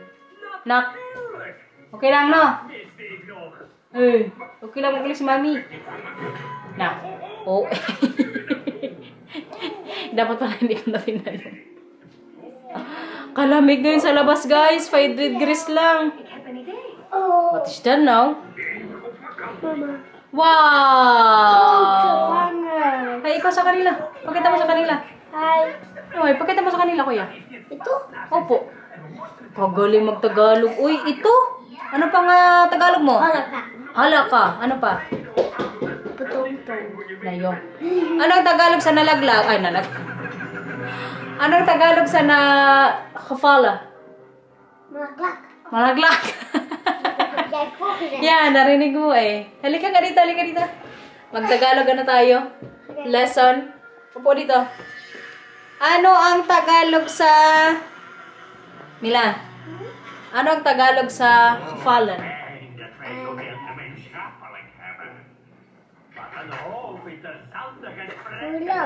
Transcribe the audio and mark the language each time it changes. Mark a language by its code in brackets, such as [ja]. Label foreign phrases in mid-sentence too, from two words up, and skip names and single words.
[tl] Nak. Okay lang no? Eh, okay lang magalis si Mami. Nak. Oh. Dapat pala hindi ko na tinanong. Kalamig ngayon sa labas guys. 5 degrees lang. Oh, [en] What is that now? [tl] mama. Wow! Langer. Ay, ikaw sa kanila. Pakita mo sa kanila. Hi. Ay, pakita mo sa kanila, kuya. Ito? Opo. Kagaling magtagalog. Uy, ito. Ano pang Tagalog mo? Halaka. Halaka. Ano pa? Petong-tong. Layo. Anong Tagalog sa nalaglag? Ay, Anong Tagalog sa kafala? Malaklak. Malaglag. [nl] Jij volgt het. [tl] Yan, narinig mo eh. Halika nga dito, halika dito. Magtagalog na tayo. Lesson. Upo dito. Ano ang Tagalog sa... Mila. Ano ang Tagalog sa fallen? Hulog.